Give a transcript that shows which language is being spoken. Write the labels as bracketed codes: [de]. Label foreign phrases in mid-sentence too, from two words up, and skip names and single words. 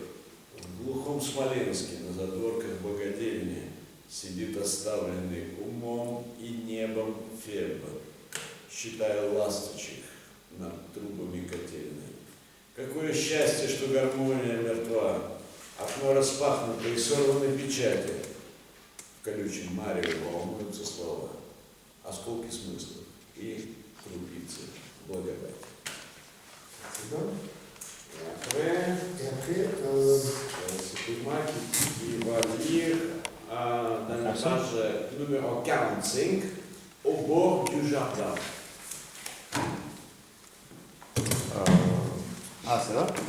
[ru] В глухом Смоленске на задворках богадельни сидит оставленный умом и небом Феб, считая ласточек над трубами котельной. Какое счастье, что гармония мертва, окно распахнуто и сорваны печати. В колючем мареве волнуются слова, осколки смыслов и крупицы благодати. [fr] C'est moi qui va lire dans la page numéro 45, au bord du jardin. Ah, c'est là?